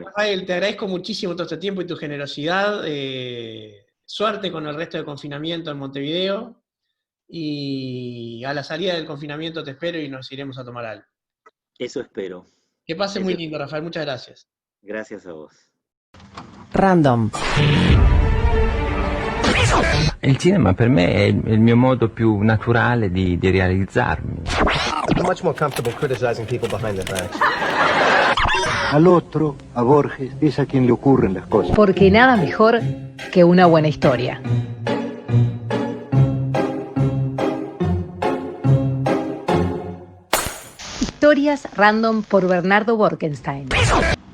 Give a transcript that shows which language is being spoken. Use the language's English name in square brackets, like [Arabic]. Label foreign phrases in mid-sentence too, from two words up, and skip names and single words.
[Spanish] Rafael, te agradezco muchísimo todo este tiempo y tu generosidad. Suerte con el resto del confinamiento en Montevideo. Y a la salida del confinamiento te espero y nos iremos a tomar algo. Eso espero. Que pase muy lindo, Rafael. Muchas gracias. Gracias a vos. Random. [Italian] Il cinema per me è il mio modo più naturale di realizzarmi. [English] I'm much more comfortable criticizing people behind their backs. [Spanish] Al otro, a Borges, es a quien le ocurren las cosas. Porque nada mejor que una buena historia. Historias Random por Bernardo Borkenstein.